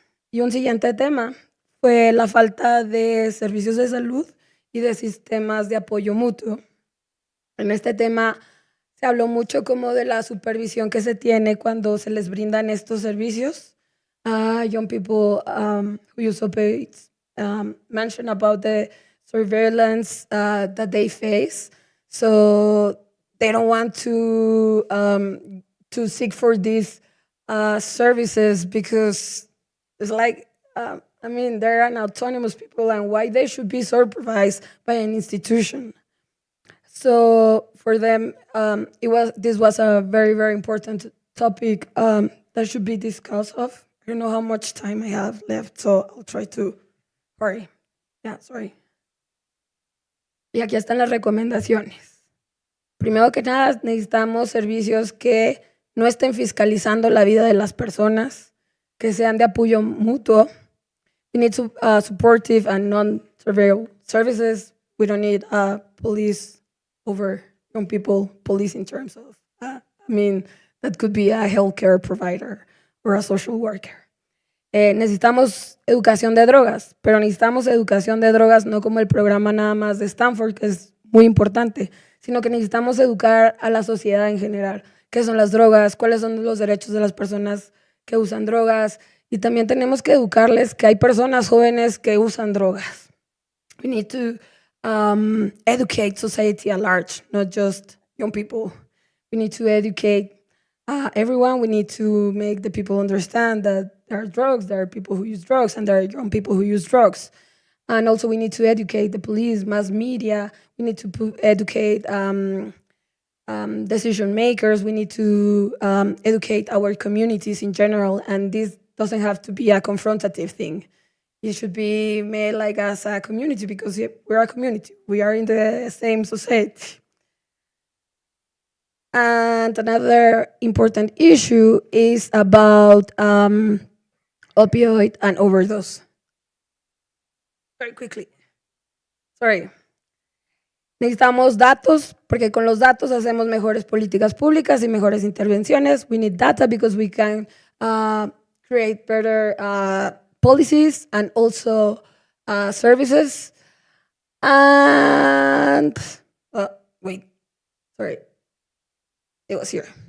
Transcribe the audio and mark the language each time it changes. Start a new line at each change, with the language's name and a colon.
Spanish: Y un siguiente tema fue la falta de servicios de salud y de sistemas de apoyo mutuo. En este tema se habló mucho como de la supervisión que se tiene cuando se les brindan estos servicios.
English: Young people who use opioids mention about the surveillance that they face. So they don't want to seek for these services because it's like, they're an autonomous people and why they should be supervised by an institution. So for them, this was a very, very important topic that should be discussed of. I don't know how much time I have left, so I'll try to hurry. Sorry.
Spanish: Y aquí están las recomendaciones. Primero que nada, necesitamos servicios que no estén fiscalizando la vida de las personas, que sean de apoyo mutuo.
English: We need supportive and non-surveillance services. We don't need police over young people, police in terms of, that could be a healthcare provider or a social worker.
Spanish: Necesitamos educación de drogas, pero necesitamos educación de drogas no como el programa nada más de Stanford, que es muy importante, sino que necesitamos educar a la sociedad en general. ¿Qué son las drogas? ¿Cuáles son los derechos de las personas que usan drogas? Y también tenemos que educarles que hay personas jóvenes que usan drogas.
English: We need to educate society at large, not just young people. We need to educate everyone. We need to make the people understand that there are drugs, there are people who use drugs, and there are young people who use drugs. And also, we need to educate the police, mass media. We need to educate decision makers. We need to educate our communities in general. And this doesn't have to be a confrontative thing. It should be made like as a community, because we're a community. We are in the same society. And another important issue is about opioid and overdose. Very quickly. Sorry.
Spanish: Necesitamos datos, porque con los datos hacemos mejores políticas públicas y mejores intervenciones.
English: We need data because we can create better policies and also services. And wait, sorry, it was here.